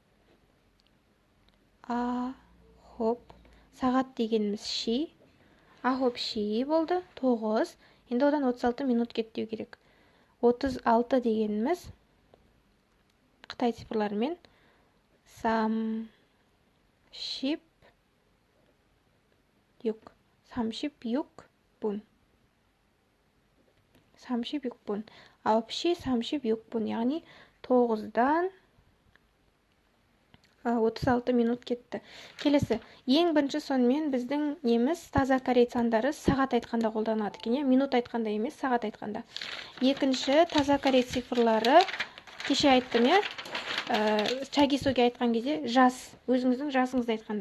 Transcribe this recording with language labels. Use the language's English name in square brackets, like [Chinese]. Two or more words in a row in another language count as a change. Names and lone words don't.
[Kazakh] Ахоп. Сағат дегеніміз ши. [Korean] 아홉 시 [Kazakh] болды. 9. Енді одан 36 минут кетті керек. 36 дегеніміз Қытай цифрларымен [Korean] 삼십육. 삼십육 분. 삼십육 분. 아홉 시 삼십육 분. [Kazakh] Яғни 9-дан 36 минут кетті. Келесі, ең бірінші сонымен біздің неміз таза корей сандары сағат айтқанда қолданады екен, минут айтқанда емес, сағат айтқанда. Екінші таза корей цифрлары кеше айттым, Чагисуге айтқан кезде жас, өзіңіздің жасыңызды айтқанда.